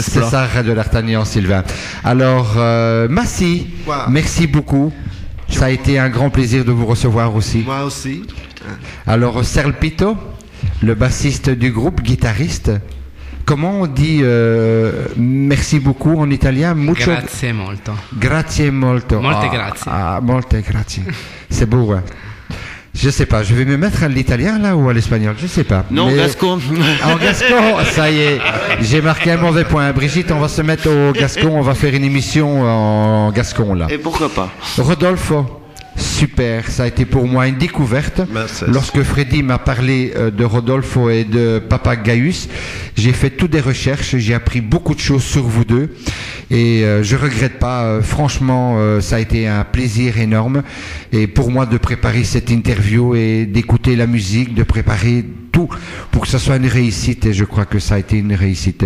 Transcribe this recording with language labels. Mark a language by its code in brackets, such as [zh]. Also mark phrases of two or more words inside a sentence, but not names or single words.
[fr] c'est ça, Radio d'Artagnan, Sylvain. Alors, Massi, merci beaucoup. Ça a été un grand plaisir de vous recevoir aussi. Moi aussi. Alors, Serpito, le bassiste du groupe, guitariste. Comment on dit merci beaucoup en italien? [it] Mucho... Grazie molto. Grazie molto. Molte grazie. Molte grazie. [fr] C'est beau, hein? Je sais pas, je vais me mettre à l'italien là ou à l'espagnol, je sais pas. Non, gascon. En gascon, ça y est, j'ai marqué un mauvais point. Brigitte, on va se mettre au gascon, on va faire une émission en gascon là. Et pourquoi pas? Rodolfo, super, ça a été pour moi une découverte. Merci. Lorsque Freddy m'a parlé de Rodolfo et de Papagaius, j'ai fait toutes des recherches, j'ai appris beaucoup de choses sur vous deux et je regrette pas, franchement ça a été un plaisir énorme et pour moi de préparer cette interview et d'écouter la musique, de préparer tout pour que ça soit une réussite et je crois que ça a été une réussite.